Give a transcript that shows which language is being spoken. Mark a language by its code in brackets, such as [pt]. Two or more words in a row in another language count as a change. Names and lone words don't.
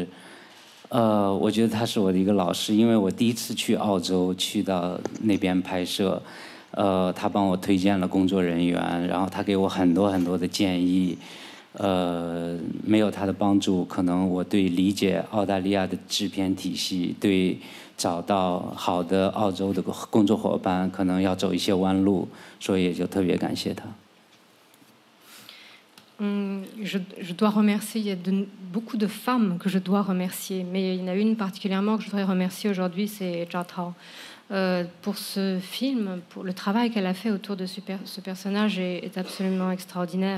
[zh] 我觉得他是我的一个老师，因为我第一次去澳洲，去到那边拍摄，他帮我推荐了工作人员，然后他给我很多很多的建议，没有他的帮助，可能我对理解澳大利亚的制片体系，对找到好的澳洲的工作伙伴，可能要走一些弯路，所以也就特别感谢他。 [fr] Je dois remercier, il y a beaucoup de femmes que je dois remercier, mais il y en a une particulièrement que je voudrais remercier aujourd'hui, c'est Zhao Tao. Pour ce film, pour le travail qu'elle a fait autour de ce personnage est absolument extraordinaire.